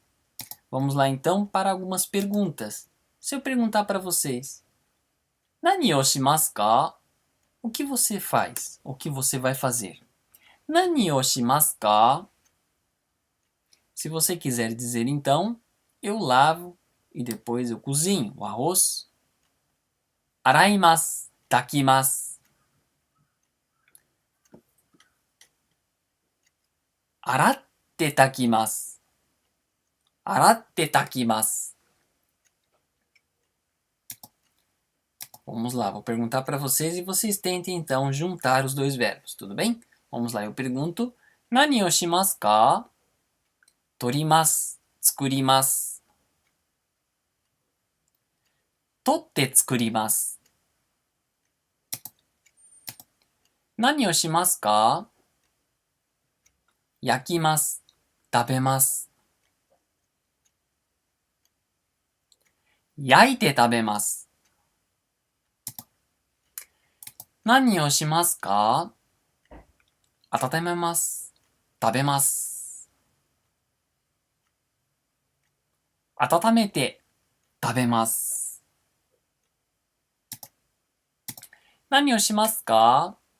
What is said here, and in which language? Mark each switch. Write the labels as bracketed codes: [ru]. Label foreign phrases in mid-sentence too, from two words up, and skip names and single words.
[pt] Vamos lá então para algumas perguntas. Se eu perguntar para vocês, [ja] 何をしますか? [pt] O que você faz? O que você vai fazer? [ja] 何をしますか? [pt] Se você quiser dizer então, eu lavo e depois eu cozinho o arroz. [ja] 洗います、炊きます. 洗って炊きます. 洗って炊きます. [pt] Vamos lá, vou perguntar para vocês e vocês tentem então juntar os dois verbos, tudo bem? Vamos lá, eu pergunto, [ja] 何をしますか? 取ります、作ります. 取って作ります. 何をしますか? 焼きます, 食べます. 焼いて食べます. 何をしますか? 温めます、食べます. 温めて食べます. 何をしますか?